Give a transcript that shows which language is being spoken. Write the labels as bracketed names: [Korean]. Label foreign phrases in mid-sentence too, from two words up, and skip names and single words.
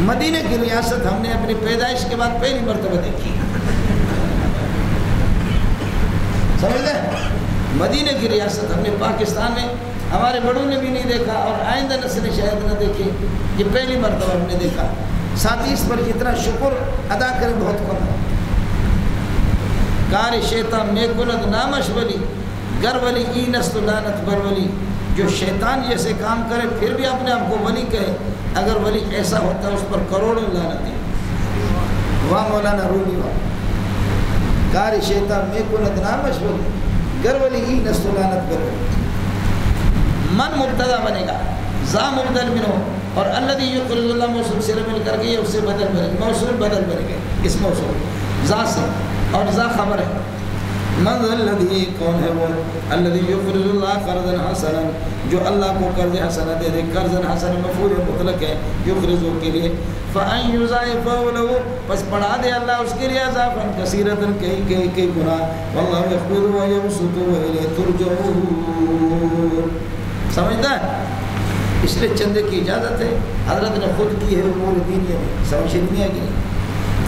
[Urdu] مدینے کی ریاست ہم نے اپنی پیدائش کے بعد پہلی مرتبہ دیکھی، سمجھ گئے؟ مدینہ کی ریاست ہم نے پاکستان میں ہمارے بڑوں نے بھی نہیں دیکھا اور آئندہ نسل شاید نہ دیکھے، یہ پہلی مرتبہ ہم نے دیکھا۔ ساتھ ہی اس پر جتنا شکر ادا کرے بہت کم ہے۔ [Persian] کار شیطان نیکند نامش ولی گر ولی ای نسل لعنت بر ولی، [Urdu] جو شیطان جیسے کام کرے پھر بھی اپنے آپ کو ولی کہے، اگر ولی ایسا ہوتا ہے اس پر کروڑوں لعنتیں۔ واہ مولانا رومی واہ، [Persian] کار شیطان نیکند نامش ولی گر ولی ای نسل لعنت بر ولی۔ [Urdu] من مبتدا بنے گا، ذا مبدل منہ، اور [Arabic] الذی یقرض اللہ [Urdu] موصول سے مل کر کے اس سے بدل بنے گا، موصول بدل بنے گا اس موصول ذا سے، اور ذا خبر ہے۔ [Arabic] من الذی، [Urdu] کون ہے وہ؟ [Arabic] الذی یقرض اللہ قرضا حسنا، [Urdu] جو اللہ کو قرض حسنا دے دے۔ [Arabic] قرضا حسنا [Urdu] مفعول مطلق ہے یقرض کے لیے، [Arabic] فان یضاعفه له، [Urdu] پس بڑھا دے اللہ اس کے لیے [Arabic] اضافا کثیرا، [Urdu] کئی گنا۔ [Arabic] واللہ یقبض ویبسط والیہ ترجعون۔ [Urdu] سمجھتا ہے؟ اس لیے چندے کی اجازت ہے، حضرت نے خود کی ہے امور دینیہ میں، سمجھ نہیں ہے کہ نہیں؟